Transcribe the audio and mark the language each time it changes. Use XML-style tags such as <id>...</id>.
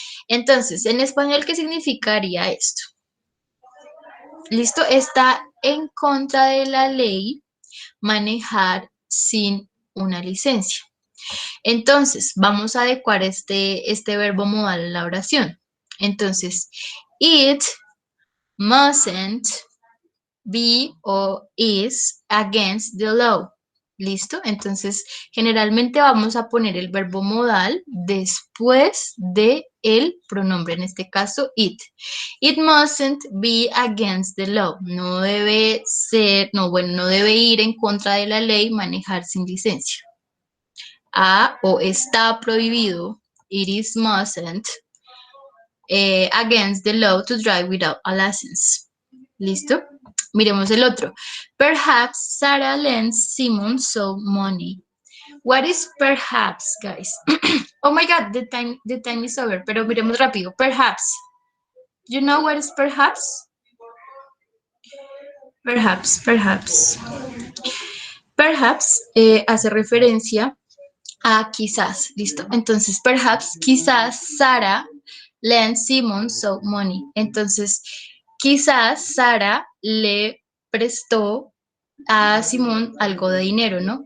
<es>Entonces, en español, ¿qué significaría esto? ¿Listo? Está en contra de la ley manejar sin una licencia. Entonces, vamos a adecuar este verbo modal a la oración.</es> <en>Entonces, it mustn't be o is against the law.</en> <es>¿Listo? Entonces, generalmente vamos a poner el verbo modal después de el pronombre, en este caso, it.</es> <en>It mustn't be against the law.</en> <es>No debe ser, no debe ir en contra de la ley manejar sin licencia.</es> <en>O está prohibido, it is mustn't, against the law to drive without a license. ¿Listo? Miremos el otro. Perhaps Sarah lends Simon some money. What is perhaps, guys? Oh my God, the time is over. Pero miremos rápido. Perhaps. You know what is perhaps? Perhaps.</en> <es>Perhaps hace referencia a quizás, ¿listo?</es> <en>Entonces, perhaps, quizás Sarah lends Simon some money.</en> <es>Entonces, quizás Sara le prestó a Simón algo de dinero, ¿no?</es>